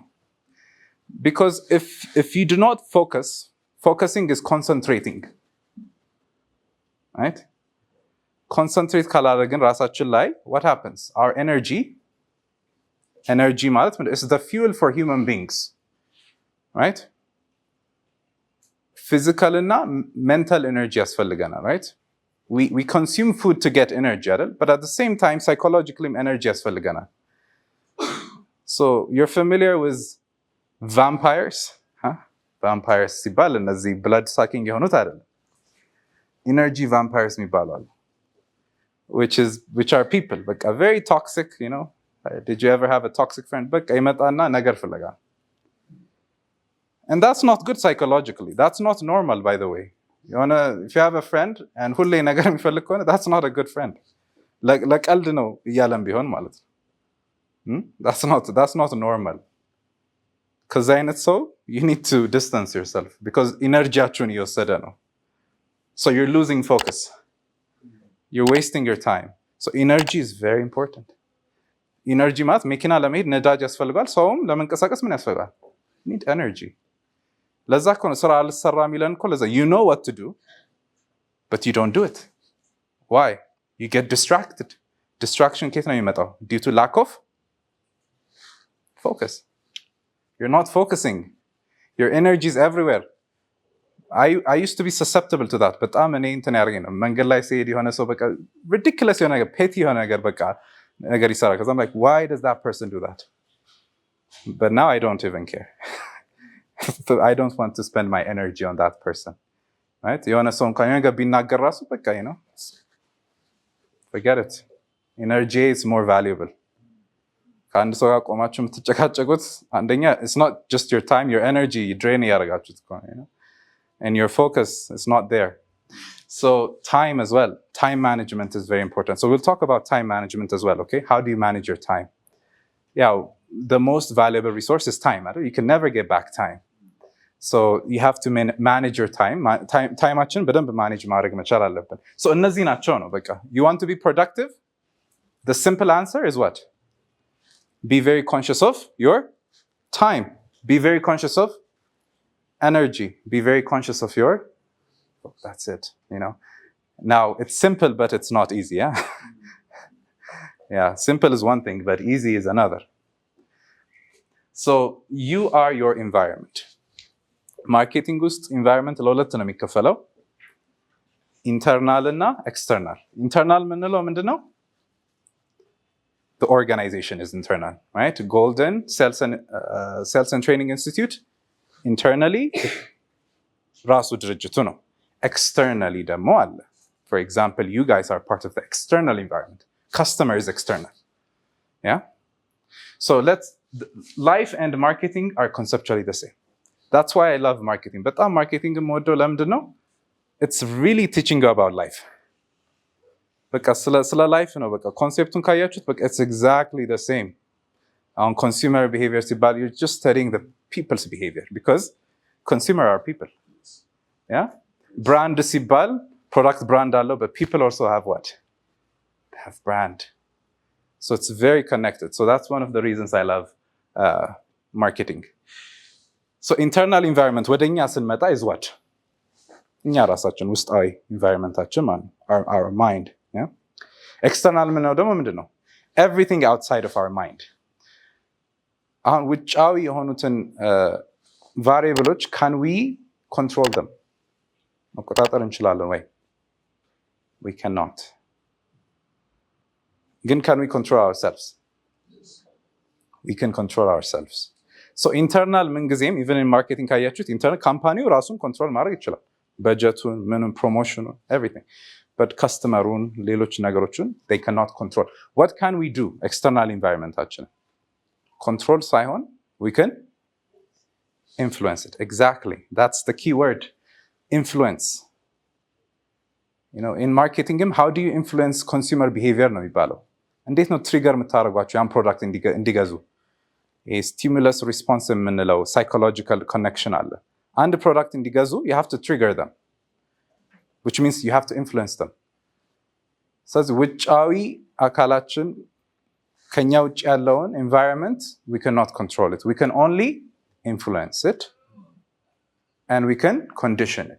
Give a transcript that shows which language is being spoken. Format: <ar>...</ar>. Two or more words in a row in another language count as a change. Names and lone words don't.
<en>Because if you do not focus, focusing is concentrating. Right? Concentrate</en> <am>ካላደረግን ራሳችን ላይ</am> <en>what happens? Our energy ማለት is the fuel for human beings. Right? Physical እና mental energy ያስፈልገናል. Right? We consume food to get energy, but at the same time, psychologically energy ያስፈልገናል. So you're familiar with vampires?</en> <am>Vampires ሲባል እነዚህ</am> <en>blood sucking</en> <am>የሆኑት አይደለም።</am> <en>Energy vampires</en> <am>የሚባሉ አሉ.</am> <en>Which are people, but very toxic, you know. Did you ever have a toxic friend?</en> <am>But ይመጣና ነገር ፍለጋ.</am> <en>And that's not good psychologically. That's not normal, by the way. If you have a friend and</en> <am>ሁሌ ነገር የሚፈልግ ከሆነ</am> <en>that's not a good friend.</en> <am>ለቀልድ ነው እያለም ቢሆን ማለት ነው.</am> <en>That's not normal.</en> <am>ከዛ አይነት ሰው</am> <en>you need to distance yourself because</en> <am>ኢነርጂያችሁን እየወሰደ ነው.</am> <en>So you're losing focus. You're wasting your time. So energy is very important.</en> <am>Energy ማለት መኪና ለመሄድ ነዳጅ ያስፈልጋል። ሰውም ለመንቀሳቀስ ምን ያስፈልጋል?</am> <en>Need energy.</en> <am>ለዛ እኮ ነው ስራ አልሰራ የሚለን እኮ ለዛ</am> <en>you know what to do but you don't do it. Why? You get distracted. Distraction</en> <am>ከየት ነው የሚመጣው?</am> <en>Due to lack of focus. You're not focusing. Your energy is everywhere. I used to be susceptible to that.</en> <am>በጣም እኔ እንትን ያደርገኝ ነው። መንገድ ላይ ሲሄድ የሆነ ሰው በቃ ridiculous የሆነ ነገር petty የሆነ ነገር በቃ ነገር ይሰራል።</am> <en>because I'm like, why does that person do that? But now I don't even care. So I don't want to spend my energy on that person. Right?</en> <am>የሆነ ሰው እንኳን ነገር ቢናገር ራሱ በቃ</am> <en>forget it. Energy is more valuable.</en> <am>ከአንድ ሰው ጋር ቆማችሁ የምትጨቃጨቁት አንደኛ</am> <en>it's not just your time, your energy drain</en> <am>ያደርጋችሁት እኮ ነው.</am> <en>And your focus is not there. So time as well. Time management is very important. So we'll talk about time management as well, okay? How do you manage your time? Yeah, the most valuable resource is time. You can never get back time. So you have to manage your time.</en> <am>Time በደንብ manage ማድረግ መቻል አለብን.</am> <en>So እነዚህ</en> <am>ናቸው ነው በቃ.</am> <en>You want to be productive? The simple answer is what? Be very conscious of your time. Be very conscious of energy. Be very conscious of your, that's it, Now, it's simple, but it's not easy, yeah? Yeah, simple is one thing, but easy is another. So, you are your environment.</en> <am>Marketing ውስጥ environment ለሁለት ነው የሚከፈለው.</am> <en>Internal እና external.</en> <am>Internal ምንለው ምንድነው?</am> <en>The organization is internal, right? Golden Sales and Training Institute. Internally,</en> <am>ራሱ ድርጅቱ ነው. Externally ደግሞ አለ.</am> <en>For example, you guys are part of the external environment. Customer is external. Yeah? So life and marketing are conceptually the same. That's why I love marketing.</en> <am>But marketing የምወደው ለምንድን ነው?</am> <en>It's really teaching you about life.</en> <am>በቃ ስለ life ነው በቃ ኮንሴፕቱን ካያችሁት በቃ</am> <en>it's exactly the same. On consumer behavior ሲባል you're just studying the people's behavior because consumer are people. Yeah? Brand ሲባል product brand አለው, but people also have what? They have brand. So it's very connected. So that's one of the reasons I love marketing. So internal environment</en> <am>ወደኛ ስንመጣ</am> <en>is what?</en> <am>እኛ ራሳችን ውስጣዊ environmentአችን ማለት</am> <en>our mind. Yeah?</en> <am>External ምንለው ደግሞ ምንድነው?</am> <en>Everything outside of our mind.</en> <am>አሁን ውጫዊ የሆኑትን ቫሪያብሎች</am> <en>can we control them?</en> <am>መቆጣጠር እንችላለን ወይ?</am> <en>We cannot. Again, can we control ourselves? We can control ourselves. So internal</en> <am>ምንጊዜም</am> <en>even in marketing</en> <am>ካያችሁት internal ካምፓኒው ራሱን ኮንትሮል ማድረግ ይችላል። በጀቱን፣ ምንም</am> <en>promotion, everything. But customerun,</en> <am>ሌሎች ነገሮችን</am> <en>they cannot control. What can we do? External environment actually. Control ሳይሆን we can influence it. Exactly. That's the key word. Influence. You know, in marketing, how do you influence consumer behavior</en> <am>ነው የሚባለው? እንዴት ነው ትሪገር የምታደርጓቸው ያን ፕሮዳክት እንዲገዙ? ስቲሙለስ ሪስፖንስ የምንለው ሳይኮሎጂካል ኮኔክሽን አለ። አንድ ፕሮዳክት እንዲገዙ</am> <en>you have to trigger them, which means you have to influence them.</en> <am>ስለዚህ ውጫዊ አካላችን ከኛ ውጭ ያለውን environment</am> <en>we cannot control it. We can only influence it and we can condition it.</en>